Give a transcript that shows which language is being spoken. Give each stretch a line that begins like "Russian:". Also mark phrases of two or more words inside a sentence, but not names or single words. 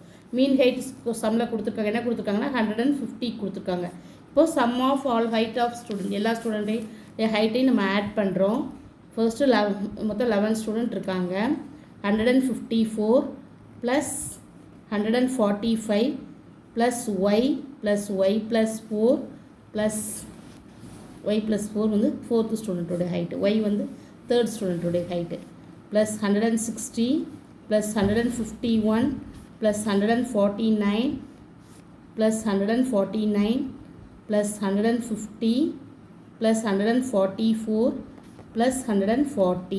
English: mean height
Tamil: சம்மில் கொடுத்துருக்காங்க. என்ன கொடுத்துருக்காங்கன்னா 150 கொடுத்துருக்காங்க. இப்போது
English: sum of all height of student
Tamil: எல்லா ஸ்டூடெண்ட்டையும் ஹைட்டையும் நம்ம ஆட் பண்ணுறோம். ஃபர்ஸ்ட்டு மொத்தம் 11 ஸ்டூடெண்ட் இருக்காங்க.
English: 154 ப்ளஸ் 145 plus y plus y plus 4 plus y plus 4 வந்து 4th student ஓட height, y வந்து 3rd student ஓட height plus 160 plus 151 plus 149 plus 149 plus 150 plus 144 plus 140.